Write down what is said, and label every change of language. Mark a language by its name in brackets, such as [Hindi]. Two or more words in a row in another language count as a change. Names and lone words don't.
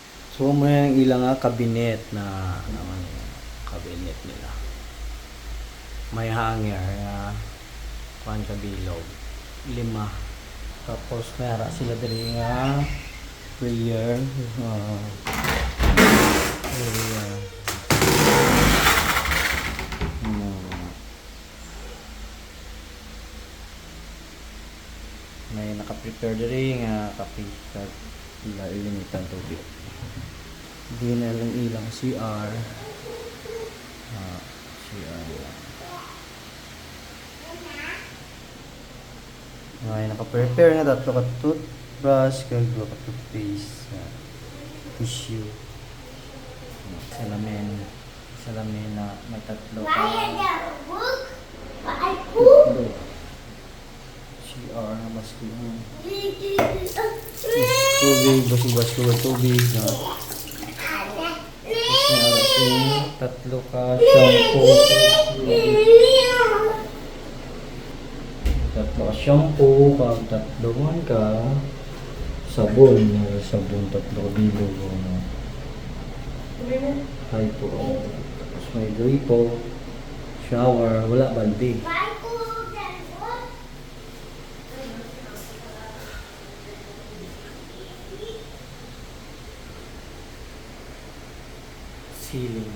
[Hiligaynon] So mo yung ilang kabinet na naman yung kabinet nila. May hanger na kuan kabilog 5. Tapos mayara sila diri nga prayer prayer. May naka-prepare diri nga kape kag ilinitan tubig. Di na lang ilang CR. CR. May naka-prepare nga tatlo ka toothbrush kag 2 ka toothpaste. Tissue. Salamin na may 3 ka. CR na maski tubig, basig-basig tubig na. Tapos may 3 ka shampoo. 3 ka shampoo, kag 3 ka sabon. Sabon 3 bilog. Hypo. Tapos may gripo, shower, wala balde. Ceiling.